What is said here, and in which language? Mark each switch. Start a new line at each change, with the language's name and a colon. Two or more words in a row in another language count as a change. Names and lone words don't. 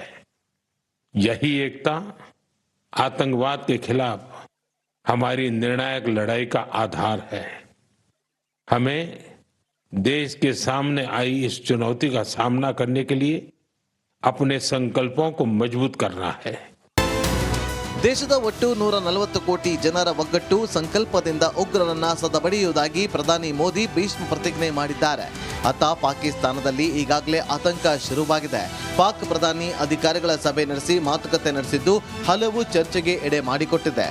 Hindi: यही एकता आतंकवाद के खिलाफ हमारी निर्णायक लड़ाई का आधार है. हमें देश के सामने आई इस चुनौती का सामना करने के लिए अपने संकल्पों को मजबूत करना है.
Kannada: ದೇಶದ ಒಟ್ಟು 140 ಕೋಟಿ ಜನರ ಒಗ್ಗಟ್ಟು ಸಂಕಲ್ಪದಿಂದ ಉಗ್ರರನ್ನ ಸದಬಡಿಯುವುದಾಗಿ ಪ್ರಧಾನಿ ಮೋದಿ ಭೀಷ್ಮ ಪ್ರತಿಜ್ಞೆ ಮಾಡಿದ್ದಾರೆ. ಅತ್ತ ಪಾಕಿಸ್ತಾನದಲ್ಲಿ ಈಗಾಗಲೇ ಆತಂಕ ಶುರುವಾಗಿದೆ. ಪಾಕ್ ಪ್ರಧಾನಿ ಅಧಿಕಾರಿಗಳ ಸಭೆ ನಡೆಸಿ ಮಾತುಕತೆ ನಡೆಸಿದ್ದು ಹಲವು ಚರ್ಚೆಗೆ ಎಡೆ ಮಾಡಿಕೊಟ್ಟಿದೆ.